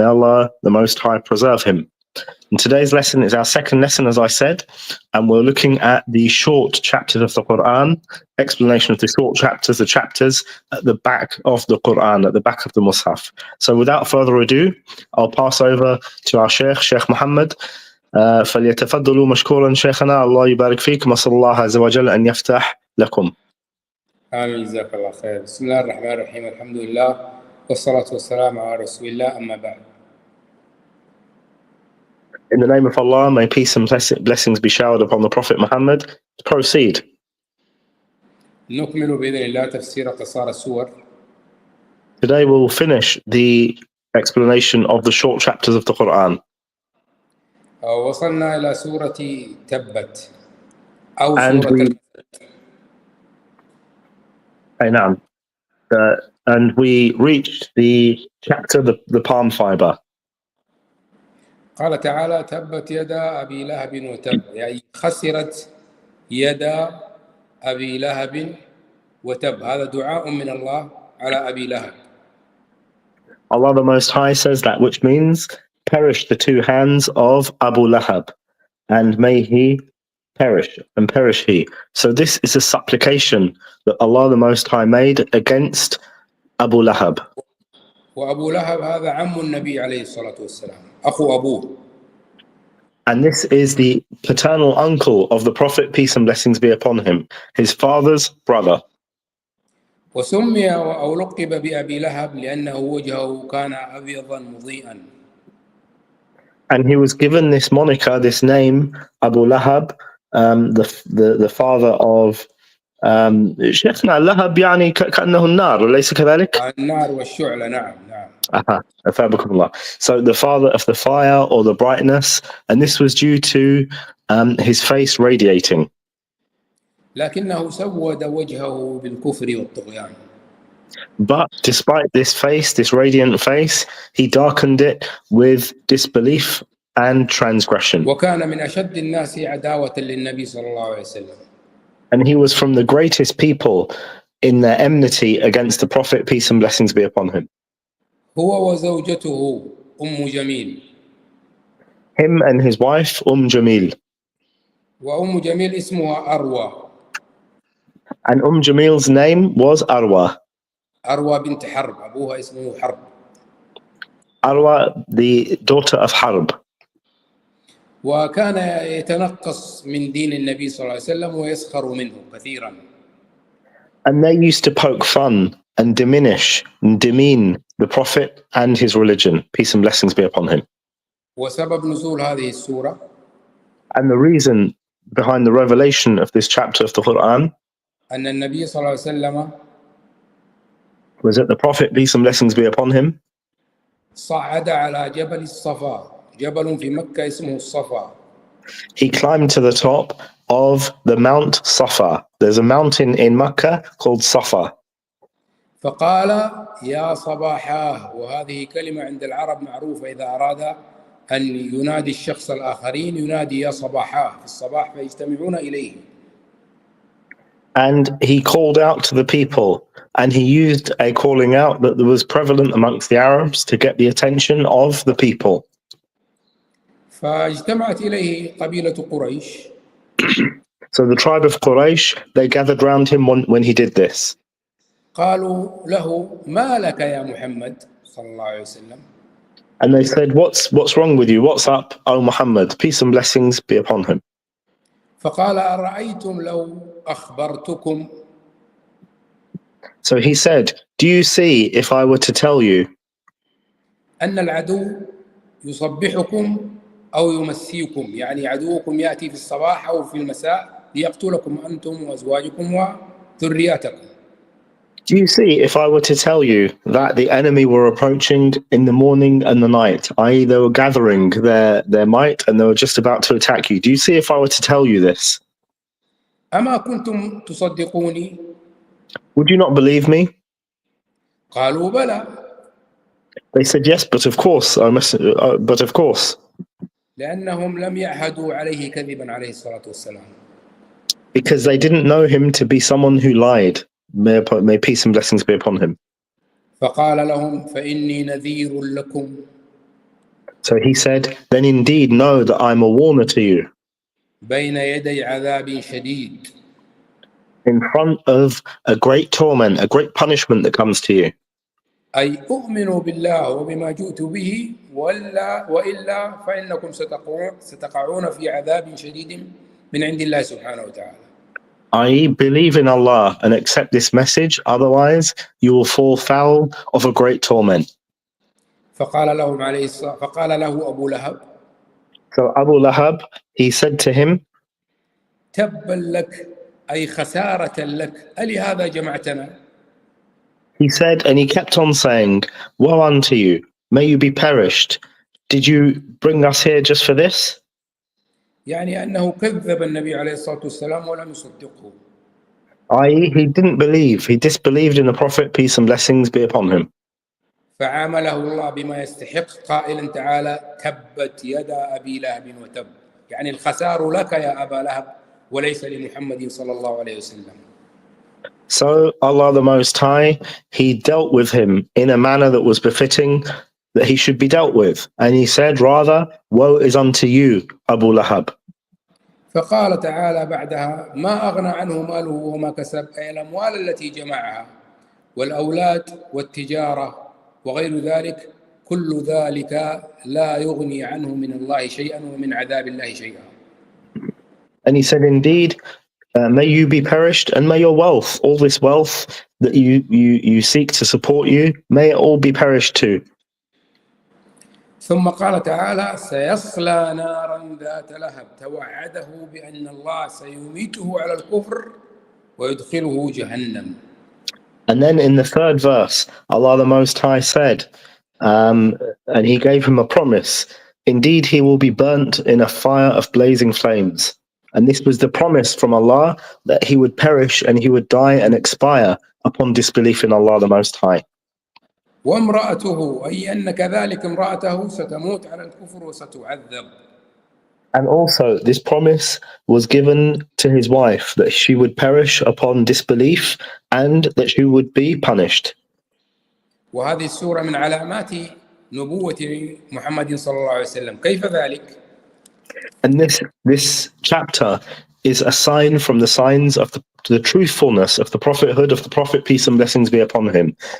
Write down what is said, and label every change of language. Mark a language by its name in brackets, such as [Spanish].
[English] May Allah the Most High preserve him. And today's lesson is our second lesson, as I said, and we're looking at the short chapters of the Quran, explanation of the short chapters, the chapters at the back of the Quran, at the back of the Mus'haf. So without further ado, I'll pass over to our Shaykh Muhammad. [Arabic] فليتفضلوا مشكورا شيخنا الله يبارك فيكم وصلى الله عز وجل أن يفتح لكم. آمين جزاك الله خير. بسم الله الرحمن الرحيم الحمد لله والصلاة والسلام على رسول الله أما بعد. [English] In the name of Allah, may peace and blessings be showered upon the Prophet Muhammad. Proceed. [Arabic] نكمل بإذن الله تفسير قصار السور. [English] Today we'll finish the explanation of the short chapters of the Quran. [Arabic] وصلنا إلى سورة تبت أو سورة نعم. [English] And we reached the chapter, the palm fiber. [Arabic] قال تعالى تبت يدا أبي لهب وتب، يعني خسرت يدا أبي لهب وتب. هذا دعاء من الله على أبي لهب. [English] Allah the Most High says that, which means perish the two hands of Abu Lahab, and may he perish, and perish he. So this is a supplication that Allah the Most High made against Abu Lahab. [Arabic] وأبو لهب هذا عم النبي عليه الصلاة والسلام، أخو أبوه. [English] And this is the paternal uncle of the Prophet, peace and blessings be upon him, his father's brother. [Arabic] وسمي أو لقب بأبي لهب لأنه وجهه كان أبيضا مضيئا. [English] And he was given this moniker, this name, Abu Lahab, the father of [Arabic] شيخنا اللهب يعني كأنه النار أليس كذلك؟ النار والشعلة نعم. أثابكم الله. [English] So the father of the fire or the brightness, and this was due to his face radiating. [Arabic] لكنه سود وجهه بالكفر والطغيان. [English] But despite this face, this radiant face, he darkened it with disbelief and transgression. [Arabic] وكان من أشد الناس عداوة للنبي صلى الله عليه وسلم. [English] And he was from the greatest people in their enmity against the Prophet, peace and blessings be upon him. [Arabic] هو وزوجته جميل. [English] Him and his wife, Jamil. [Arabic] جميل اسمها أروى. [English] And Jamil's name was Arwa. [Arabic] أروى بنت حرب، أبوها اسمه حرب. [English] Arwa, the daughter of Harb. [Arabic] وكان يتنقص من دين النبي صلى الله عليه وسلم ويسخر منه كثيرا. [English] And they used to poke fun and diminish and demean the Prophet and his religion, peace and blessings be upon him. [Arabic] وسبب نزول هذه السورة. [English] And the reason behind the revelation of this chapter of the Quran [Arabic] أن النبي صلى الله عليه وسلم [English] was that the Prophet, peace and blessings be upon him, [Arabic] صعد على جبل الصفا، جبل في مكة اسمه الصفا. [English] He climbed to the top of the Mount Safa. There's a mountain in Mecca called Safa. [Arabic] فقال يا صباحاه، وهذه كلمة عند العرب معروفة إذا أراد أن ينادي الشخص الآخرين ينادي يا صباحاه في الصباح فيجتمعون إليه. [English] And he called out to the people, and he used a calling out that was prevalent amongst the Arabs to get the attention of the people. [Arabic] فاجتمعت إليه قبيلة قريش. [English] So the tribe of Quraysh, they gathered around him when he did this. [Arabic] قالوا له ما لك يا محمد صلى الله عليه وسلم. [English] And they said, what's wrong with you? What's up, O Muhammad? Peace and blessings be upon him. [Arabic] فقال أرأيتم لو أخبرتكم. [English] So he said, do you see if I were to tell you [Arabic] أن العدو يصبحكم أو يمسيكم، يعني عدوكم يأتي في الصباح أو في المساء ليقتلكم أنتم وأزواجكم وذرياتكم. [English] Do you see, if I were to tell you that the enemy were approaching in the morning and the night, i.e., they were gathering their might and they were just about to attack you, do you see if I were to tell you this? [Arabic] أما كنتم تصدقوني؟ [English] Would you not believe me? [Arabic] قالوا بلى. [English] They said, yes, but of course, but of course. [Arabic] لأنهم لم يعهدوا عليه كذبا عليه الصلاة والسلام. [English] Because they didn't know him to be someone who lied. May peace and blessings be upon him. [Arabic] فقال لهم فإني نذير لكم. [English] So he said, then indeed know that I'm a warner to you. [Arabic] بين يدي عذاب شديد. [English] In front of a great torment, a great punishment that comes to you. [Arabic] أي أؤمنوا بالله وبما جئت به وإلا فإنكم ستقعون في عذاب شديد من عند الله سبحانه وتعالى. [English] I believe in Allah and accept this message, otherwise you will fall foul of a great torment. [Arabic] فقال له أبو لهب. [English] So Abu Lahab, he said to him, [Arabic] تبا لك أي خسارة لك ألهذا جمعتنا. [English] He said, and he kept on saying, woe unto you, may you be perished. Did you bring us here just for this? [Arabic] يعني أنه كذب النبي عليه الصلاة والسلام ولم يصدقه. [English] I.e., he didn't believe, he disbelieved in the Prophet, peace and blessings be upon him. [Arabic] فعامله الله بما يستحق قائلا تعالى تبت يدا أبي لهب وتب. يعني الخسار لك يا أبا لهب وليس لمحمد صلى الله عليه وسلم. [English] So Allah the Most High, he dealt with him in a manner that was befitting that he should be dealt with. And he said, rather, woe is unto you, Abu Lahab. [Arabic] فقال تعالى بعدها ما أغنى عنه ماله وما كسب أي الأموال التي جمعها والأولاد والتجارة وغير ذلك كل ذلك لا يغني عنه من الله شيئا ومن عذاب الله شيئا. [English] And he said, indeed, may you be perished and may your wealth, all this wealth that you seek to support you, may it all be perished too. [Arabic] ثم قال تعالى سيصلى نارا ذات لهب توعده بأن الله سيميته على الكفر ويدخله جهنم. [English] And then in the third verse, Allah the Most High said, and he gave him a promise, indeed he will be burnt in a fire of blazing flames. And this was the promise from Allah that he would perish and he would die and expire upon disbelief in Allah the Most High. [Arabic] وامرأته أي أن كذلك امرأته ستموت على الكفر وستعذب. [English] And also this promise was given to his wife that she would perish upon disbelief and that she would be punished. [Arabic] وهذه السورة من علامات نبوة محمد صلى الله عليه وسلم. كيف ذلك؟ [English] And this chapter is a sign from the signs of the truthfulness of the prophethood of the Prophet, peace and blessings be upon him.